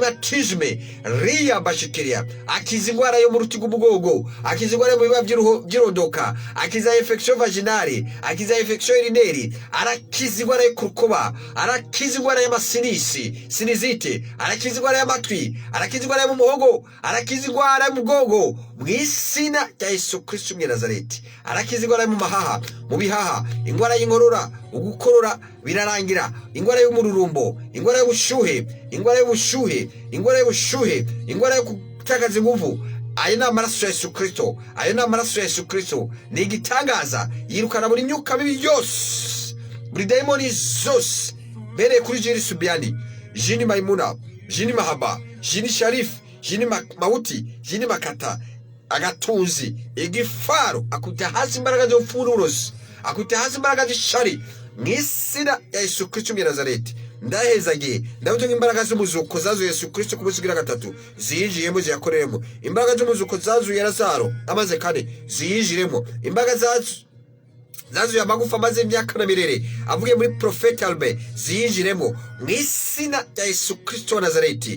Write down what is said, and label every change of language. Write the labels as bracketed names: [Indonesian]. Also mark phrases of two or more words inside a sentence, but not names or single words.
[Rundi] rheumatisme riya bashekeria, akiza ingwara yo mu ruti rw'umugongo, akiza ingwara mu biba by'irondoka, akiza [French] infection vaginale, [Rundi] akiza [French] infection urinaire, [Rundi] arakiza ingwara yo kurukoba, arakiza ingwara y'amasinisi sinizite, arakiza ingwara y'amatwi, arakiza ingwara yo mu muhogo, arakiza ingwara yo mu mugongo mu izina rya Yesu Kristo wa Nazareti. Arakiza ingwara yo mu mahaha, mu bihaha, ingwara y'inkorora, ugukorora birarangira, ingwara y'umururumbo, ingwara y'ubushuhe, ingwara y'ubushuhe, ingwara y'ubushuhe, ingwara yo gutakaza inguvu. Ayo ni amaraso ya Yesu Kristo, ayo ni amaraso ya Yesu Kristo, ni igitangaza, yirukana buri myuka mibi yose, buri daimoni zose, bereye kuri Jiri Subiani, Jini Maimuna, Jini Mahaba, Jini Sharif, Jini Mauti, Jini Makata, agatunzi, igifaru, akuta hasi imbaraga z'ubufururozi, akuta hasi imbaraga z'ishari mu izina ya Yesu Kristo wa Nazareti. Ndahezagiye ndabutunga imbaraga z'umuzuko zazuye Yesu Kristo ku munsi wa 3 ziyinjiyemo ziyakoreremo, imbaraga z'umuzuko zazuye Lazaro amaze 4 ziyinjiremo, imbaraga zazuye amagufa maze imyaka na mirere avuye muri Prophet Albert ziyinjiremo mu izina rya Yesu Kristo wa Nazareti.